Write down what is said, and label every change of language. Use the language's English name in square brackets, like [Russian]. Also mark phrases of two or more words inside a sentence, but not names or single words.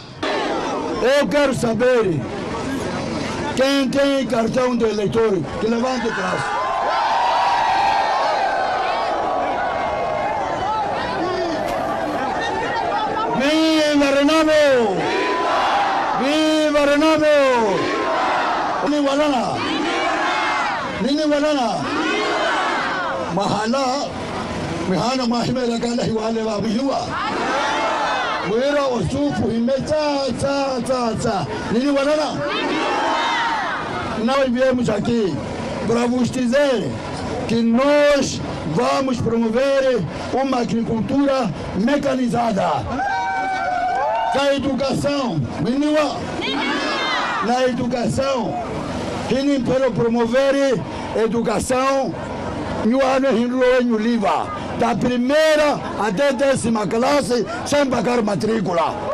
[Portuguese] Eu quero saber quem tem cartão de eleitor, que levante o braço. ¡Viva Renamo! ¡Viva Renamo! [Makhuwa] Nini Walana! Nini Walana! Mahana mahimera kana hiwale wa biyua. Wera Ossuf himeta. Nini Walana! [Portuguese] Nós viemos aqui para vos dizer que nós vamos promover uma agricultura mecanizada. Na educação, na educação, quem para promover educação, da primeira até 10ª classe, sem pagar matrícula.